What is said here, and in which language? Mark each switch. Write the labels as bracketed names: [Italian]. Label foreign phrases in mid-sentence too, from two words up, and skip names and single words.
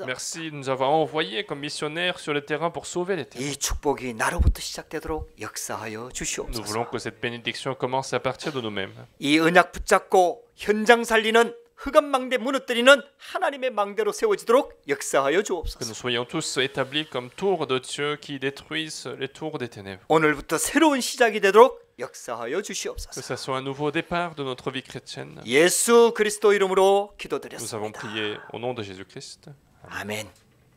[French] Merci de nous avoir envoyés comme missionnaires sur le terrain pour sauver les terrains. [Korean] 이 축복이 나로부터 시작되도록 역사하여 [French] Nous [Korean] 주시옵소서. [French] voulons que cette bénédiction commence à partir de nous-mêmes. [Korean] 이 언약 붙잡고 현장 살리는 흑암 망대 무너뜨리는 하나님의 망대로 세워지도록 역사하여 [French] Que [Korean] 주옵소서. [French] nous soyons tous établis comme tours de Dieu qui détruisent les tours des ténèbres. [Korean] 오늘부터 새로운 시작이 되도록 역사하여 [French] Que [Korean] 주시옵소서. [French] ça soit un nouveau départ de notre vie chrétienne. [Korean] 예수 그리스도 이름으로 [French] Nous avons [Korean] 기도드렸습니다. [French] prié au nom de Jésus-Christ. [Korean] 아멘.